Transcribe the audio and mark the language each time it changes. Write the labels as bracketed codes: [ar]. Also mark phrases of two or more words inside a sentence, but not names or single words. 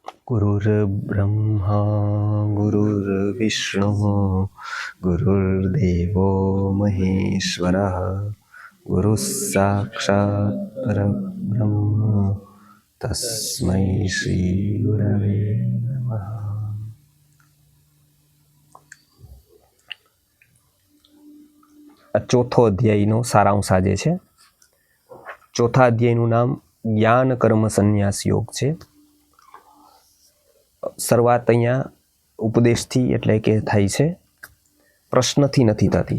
[sa] गुरुर्ब्रह्मा गुरुर्विष्णुः गुरुर्देवो महेश्वरः गुरुः साक्षात् परब्रह्म तस्मै श्रीगुरवे नमः। [gu] ચોથો અધ્યાયનો સારાંશ આજે છે। ચોથા અધ્યાયનું નામ જ્ઞાન કર્મ સંન્યાસ યોગ છે। શરૂઆત અહીંયા ઉપદેશથી એટલે કે થાય છે, પ્રશ્નથી નથી થતી।